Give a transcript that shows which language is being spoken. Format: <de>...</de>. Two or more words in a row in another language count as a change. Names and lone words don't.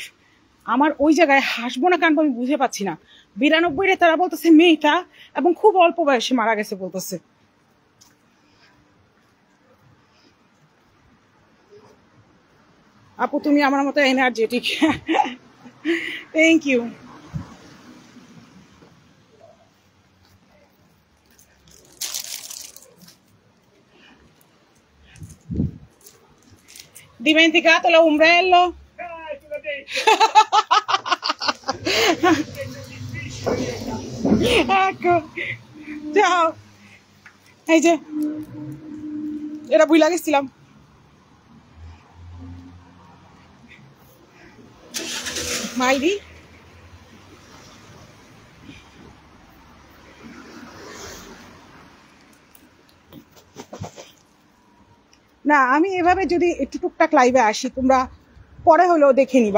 <bn>আমার ওই জায়গায় হাসবো না কানবো আমি বুঝে পাচ্ছি না। 92-রে তারা বলতেছে মেয়েটা, এবং খুব অল্প বয়সে মারা গেছে বলতেছে। আপু তুমি আমার মতো এনার্জেটিক,</bn> <en>thank you.</en> <it>Dimenticato l'ombrello? Te l'ho detto. Ecco, ciao.</it> <bn>এই যে এরা বুইলা গেছিলাম। মাইরি না, আমি এভাবে যদি একটু টুকটাক লাইভে আসি, তোমরা পরে হলেও দেখে নিবা।</bn>